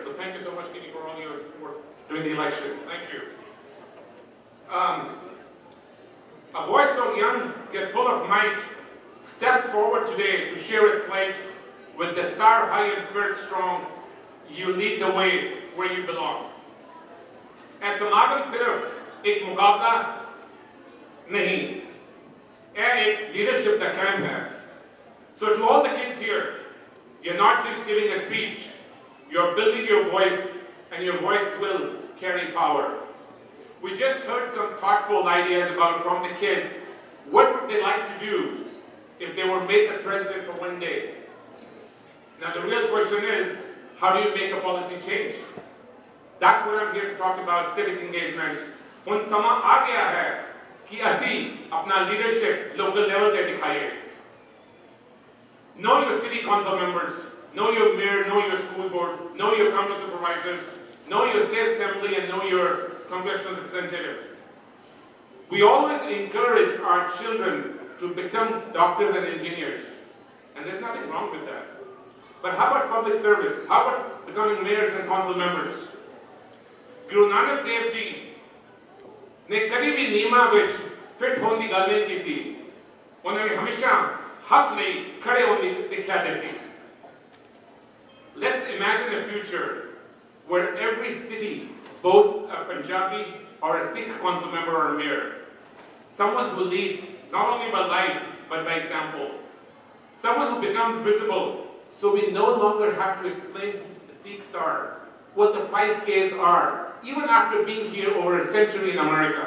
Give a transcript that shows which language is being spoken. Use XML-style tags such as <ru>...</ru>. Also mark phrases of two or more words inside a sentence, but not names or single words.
<en>So thank you so much, Guinea, for all your support during the election. Thank you. A voice so young yet full of might steps forward today to share its light with the star high and spirit strong. You lead the way where you belong.</en> <hi>ऐ समागम सिर्फ एक मुकाबला नहीं, यह एक leadership का camp है.</hi> <en>So to all the kids here, you're not just giving a speech, you're building your voice, and your voice will carry power. We just heard some thoughtful ideas from the kids. What would they like to do if they were made the president for one day? Now the real question is, how do you make a policy change? That's what I'm here to talk about, civic engagement.</en> <pa>ਹੁਣ ਸਮਾਂ ਆ ਗਿਆ ਹੈ ਕਿ ਅਸੀਂ ਆਪਣਾ</pa> <en>leadership local level</en> <pa>ਤੇ ਦਿਖਾਏ.</pa> <en>Know your city council members, know your mayor, know your school board, know your county supervisors, know your state assembly, and know your congressional representatives. We always encourage our children to become doctors and engineers, and there's nothing wrong with that. But how about public service? How about becoming mayors and council members?</en> <pa>ਗੁਰੂ ਨਾਨਕ ਦੇਵ ਜੀ ਨੇ ਕਦੀ ਭੀ ਨੀਮਾ ਵਿਚ fit ਹੋਣੇ ਦੀ ਗੱਲ ਨਹੀਂ ਕੀ ਥੀ. ਉਨ੍ਹੋਨੇ ਹਮੇਸ਼ਾ ਹੱਕ ਲਈ ਖੜ੍ਹੇ ਹੋਣੇ ਦੀ ਸਿੱਖਿਆ ਦੇਤੀ.</pa> <en>Let's imagine a future where every city boasts a Punjabi or a Sikh council member or a mayor. Someone who leads not only by life but by example. Someone who becomes visible so we no longer have to explain who the Sikhs are, what the 5Ks are, even after being here over a century in America.</en>